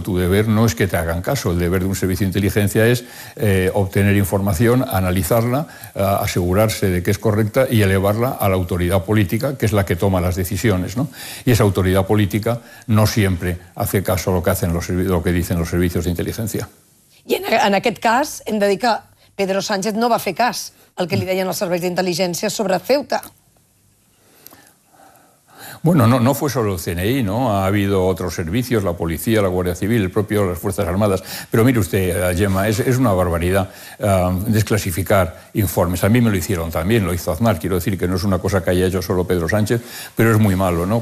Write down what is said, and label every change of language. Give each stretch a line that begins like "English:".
Spanish: Tu deber no es que te hagan caso. El deber de un servicio de inteligencia es obtener información, analizarla, asegurarse de que es correcta y elevarla a la autoridad política, que es la que toma las decisiones, ¿no? Y esa autoridad política no siempre hace caso a lo que dicen los servicios de inteligencia.
Catalan: Y en aquest cas hem de dir que Pedro Sánchez no va fer cas el que li deien els serveis d'intel·ligència sobre Ceuta.
Spanish: Bueno, no fue solo el CNI, ¿no? Ha habido otros servicios, la policía, la Guardia Civil, el propio, las Fuerzas Armadas. Pero mire usted, Gemma, es una barbaridad desclasificar informes. A mí me lo hicieron también, lo hizo Aznar. Quiero decir que no es una cosa que haya hecho solo Pedro Sánchez, pero es muy malo, ¿no?